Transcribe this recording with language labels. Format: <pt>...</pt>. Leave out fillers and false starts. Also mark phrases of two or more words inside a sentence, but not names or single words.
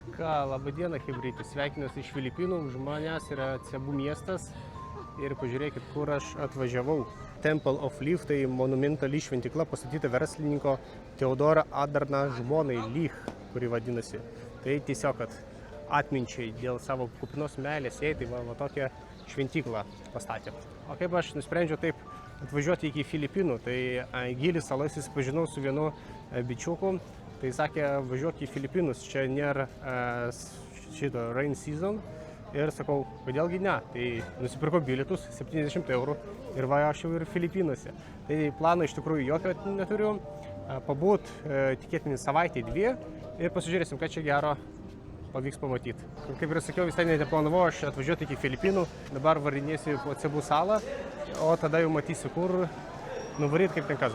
<lt>Ką, laba diena, chebrytė. Sveikinuosi iš Filipinų, už manęs yra Cebu miestas. Ir pažiūrėkit, kur aš atvažiavau. Temple of Leaf, tai monumentali šventykla pastatyta verslininko Teodoro Adorno žmonai Leaf, kuri vadinasi. Tai tiesiog, kad atminčiai dėl savo kupinos meilės jai, tai va tokią šventyklą pastatė. O kaip aš nusprendžiau taip atvažiuoti iki Filipinų, tai Gilis salas susipažinau su vienu bičiuku. Tai sakė, važiuok į Filipinus, čia nėra šito</lt> <en>rain season.</en> <lt>Ir sakau, kodėlgi ne? Tai nusipirkau bilietus, 70 eurų ir va aš jau ir Filipinuose. Tai plano iš tikrųjų jokio neturiu. Pabūt tikėtinį savaitę, dvi ir pasižiūrėsim, ką čia gero pavyks pamatyti. Kaip ir sakiau, visai neplanavau aš atvažiuoti iki Filipinų. Dabar varinėsiu po Cebu salą, o tada jau matysiu, kur nuvaryti kaip ten kas.</lt>